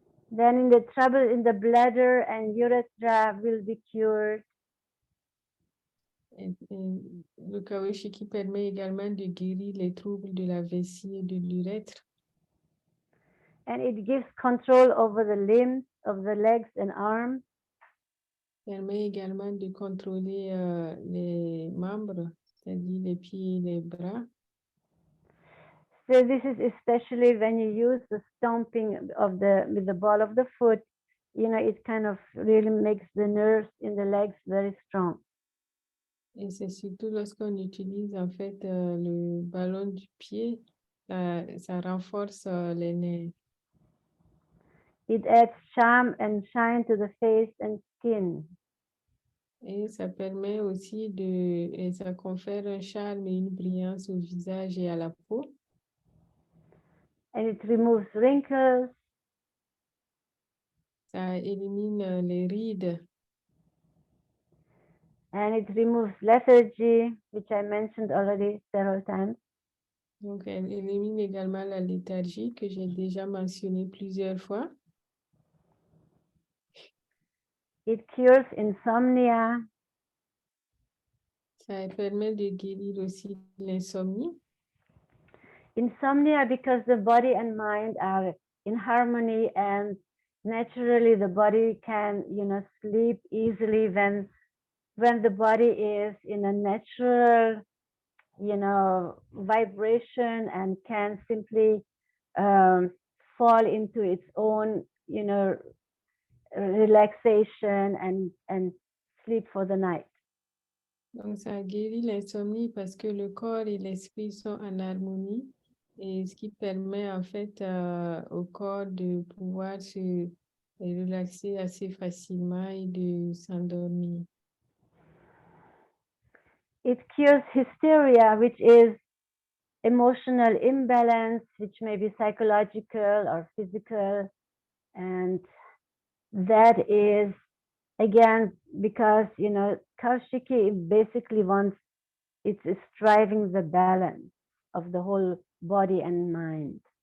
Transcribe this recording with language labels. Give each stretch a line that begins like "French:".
English: Then in the trouble in the bladder and urethra will be cured.
French: Le Kaoshikii permet également de guérir les troubles de la vessie et de l'urètre.
English: And it gives control over the limbs of the legs and arms.
French: Permet également de contrôler les membres, c'est-à-dire les pieds et les bras.
English: So this is especially when you use the stomping of with the ball of the foot, it kind of really makes the nerves in the legs very strong.
French: Et c'est surtout lorsqu'on utilise en fait le ballon du pied, ça renforce les nerfs.
English: It adds charm and shine to the face and skin.
French: Et ça permet aussi et ça confère un charme et une brillance au visage et à la peau.
English: And it removes wrinkles.
French: Ça élimine les rides.
English: And it removes lethargy, which I mentioned already several times.
French: Donc, elle élimine également la léthargie que j'ai déjà mentionné plusieurs fois.
English: It cures insomnia.
French: Ça permet de guérir aussi l'insomnie.
English: Insomnia because the body and mind are in harmony, and naturally the body can, sleep easily when the body is in a natural, vibration and can simply fall into its own, relaxation and sleep for the night.
French: Donc, ça guérit l'insomnie parce que le corps et l'esprit sont en harmonie, et ce qui permet en fait au corps de pouvoir se relaxer assez facilement et de s'endormir.
English: It cures hysteria, which is emotional imbalance, which may be psychological or physical. And that is, again, because, Kaoshikii basically it's striving the balance of the whole body and mind.